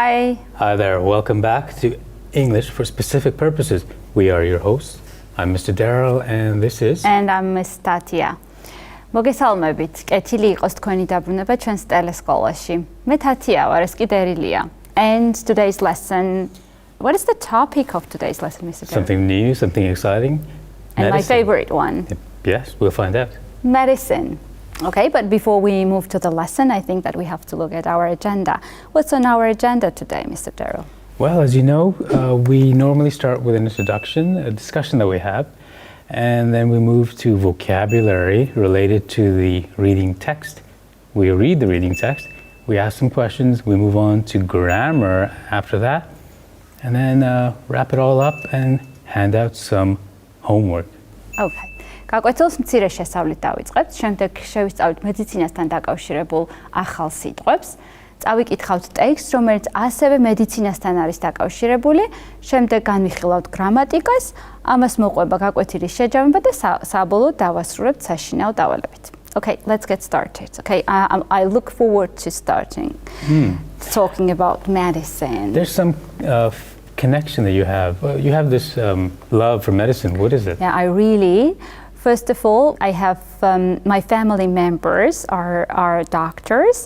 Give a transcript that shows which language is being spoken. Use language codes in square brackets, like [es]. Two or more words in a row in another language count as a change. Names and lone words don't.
[en] Hi. Hi there, welcome back to English for Specific Purposes. We are your hosts. I'm Mr. Daryl and this is... And I'm Miss Tatia. [ka] მოგესალმებით. კეთილი იყოს თქვენი დაბრუნება ჩვენს ტელესკოლაში. მე თათია ვარ, ეს კი დერილია. [en] And today's lesson, what is the topic of today's lesson, Mr. Daryl? Something new, something exciting. And medicine. My favorite one. Yes, we'll find out. Medicine. Okay, but before we move to the lesson, I think that we have to look at our agenda. What's on our agenda today, Mr. Daryl? Well, as you know, we normally start with an introduction, a discussion that we have, and then we move to vocabulary related to the reading text. We read the reading text, we ask some questions, we move on to grammar after that, and then wrap it all up and hand out some homework. Okay. [ka] გაკვეთილს მცირე შესწავლით დავიწყებთ, შემდეგ შევისწავლით მედიცინასთან დაკავშირებულ ახალ სიტყვებს. წავიკითხავთ ტექსტს, რომელიც ასევე მედიცინასთან არის დაკავშირებული, შემდეგ განვიხილავთ გრამატიკას, ამას მოყვება გაკვეთილის შეჯამება და საბოლოოდ დავასრულებთ საშინაო დავალებით. [en] Okay, let's get started. Okay, I look forward to starting talking about medicine. There's some connection that you have. You have this love for medicine. What is it? Yeah, I really... First of all, I have my family members are doctors.